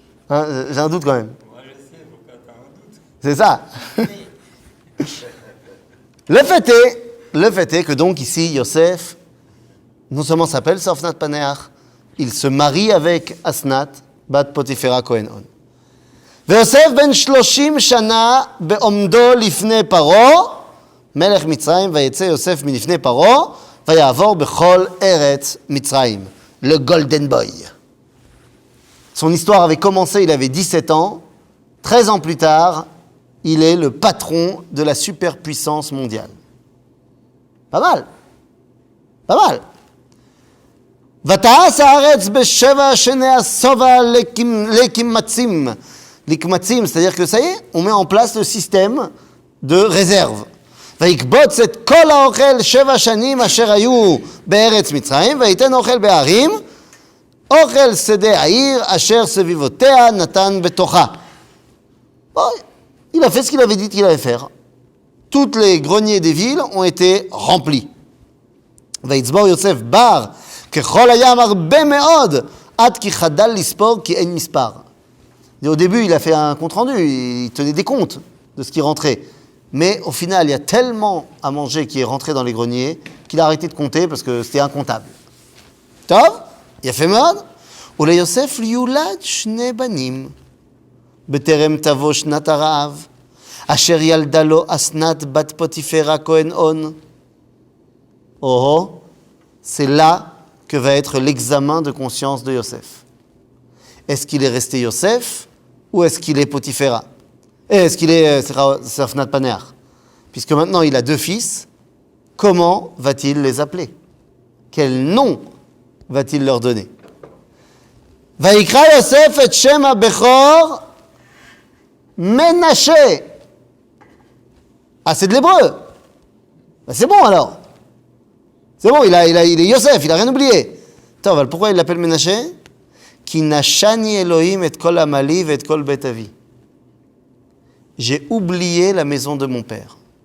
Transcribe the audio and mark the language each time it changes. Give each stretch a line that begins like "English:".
French: Hein, j'ai un doute quand même. Moi je sais pourquoi t'as un doute. C'est ça. Le fait est que donc ici, Yosef, non seulement s'appelle Sofnat Paneach, il se marie avec Asnat, Bat Potifera Kohen-On.
Hebrew: ויוסף בן 30 שנה בעומדו לפני פרעה, מלך מצרים, ויצא יוסף מלפני פרעה, ויעבור בכל ארץ מצרים, le Golden Boy.
French: Son histoire avait commencé, il avait 17 ans. 13 ans plus tard, il est le patron de la superpuissance mondiale. Pas mal. Pas mal.
Hebrew: ותעש הארץ בשבע שני השובע לקמצים.
French: לקמצים, c'est-à-dire que ça y est, on met en place le système de réserve.
Hebrew: ויקבוץ את כל האוכל 7 שנים אשר היו בארץ מצרים, ויתן אוכל בערים, אוכל שדה העיר אשר סביבותיה נתן בתוכה.
French: Bon, il a fait ce qu'il avait dit qu'il allait faire. Toutes les greniers des villes ont été remplis.
Hebrew: ויצבור יוסף בר ככל הים הרבה מאוד, עד כי חדל לספור כי אין מספר.
French: Et au début, il a fait un compte-rendu, il tenait des comptes de ce qui rentrait. Mais au final, il y a tellement à manger qui est rentré dans les greniers qu'il a arrêté de compter parce que c'était incontable.
Hebrew: טוב, יפה מאוד. וליוסף יולד 2 בנים, בטרם תבוא שנת הרעב, אשר ילדה לו אסנת בת פוטיפרה כהן-און.
French: Oh, c'est là que va être l'examen de conscience de Yosef. Est-ce qu'il est resté Yosef ou est-ce qu'il est Potifera? Est-ce qu'il est Safnat Paneach? Puisque maintenant il a 2 fils, comment va-t-il les appeler? Quel nom va-t-il leur donner?
Hebrew: ויקרא יוסף את שם הבכור מנשה.
French: Ah, c'est de l'hébreu. Ben, c'est bon alors. C'est bon, il est Yosef, il n'a rien oublié. Attends, pourquoi il l'appelle Ménaché?
Hebrew: Ki nashani Elohim et kol amali et kol bet avi.
French: J'ai oublié la maison de mon père.